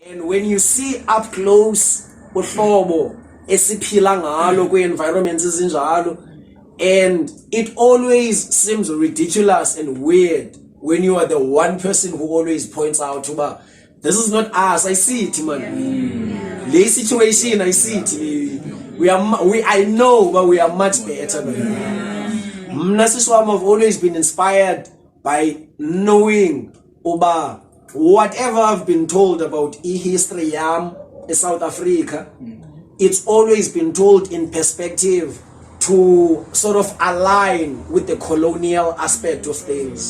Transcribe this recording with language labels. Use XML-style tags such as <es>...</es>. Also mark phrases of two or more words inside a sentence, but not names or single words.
<en>And when you see up close</en> <xh>uhlobo esiphila ngalo kwi-environments ezinjalo,</xh> <en>and it always seems ridiculous and weird when you are the one person who always points out uba this is not us. I see it, man. The situation, I see it. I know, but we are much better.</en> <xh>Mna siswami</xh> <en>have always been inspired by knowing uba whatever I've been told about history yam in South Africa, it's always been told in perspective to sort of align with the colonial aspect of things.</en>